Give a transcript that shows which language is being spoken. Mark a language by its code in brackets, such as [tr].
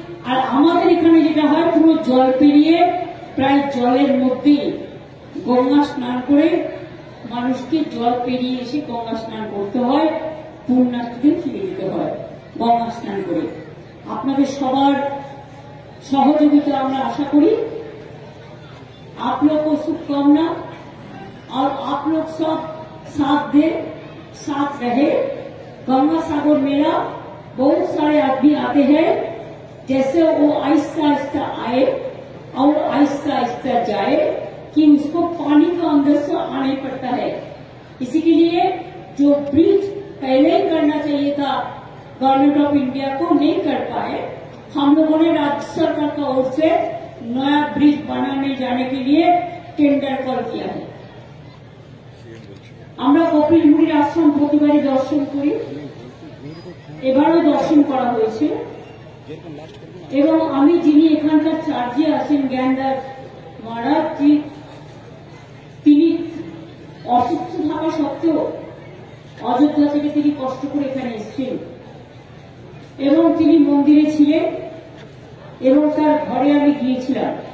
[bn] আর আমাদের এখানে যেটা হয়, পুরো জল পেরিয়ে প্রায় জলের মধ্যে গঙ্গা স্নান করে মানুষকে জল পেরিয়ে এসে গঙ্গা স্নান করতে হয়, পুণ্যার্থীদের ফিরে যেতে হয় গঙ্গা স্নান করে। আপনাদের সবার সহযোগিতা আমরা [hi] आशा करी। आप लोग को शुभकामना और आप लोग सब साथ दे, साथ रहे। गंगा सागर मेला बहुत सारे आदमी आते हैं, जैसे वो आहिस्ता आहिस्ता आए और आहिस्ता आहिस्ता जाए कि उसको पानी का अंदर से आने पड़ता है। इसी के लिए जो ब्रिज पहले ही करना चाहिए था, गवर्नमेंट ऑफ इंडिया को नहीं कर पाए। हम लोगों ने राज्य सरकार का ओर से नया ब्रिज बनाने जाने के लिए टेंडर कॉल किया है। [bn] আমরা কপিল মুনির আশ্রম প্রতিবারই দর্শন করি, এবারও দর্শন করা হয়েছে। এবং আমি যিনি এখানকার চার্জে আছেন জ্ঞানদাস মহারাজ, তিনি অসুস্থ থাকা সত্ত্বেও অযোধ্যা থেকে তিনি কষ্ট করে এখানে এসেছেন এবং তিনি মন্দিরে ছিলেন এবং তার ঘরে আমি গিয়েছিলাম।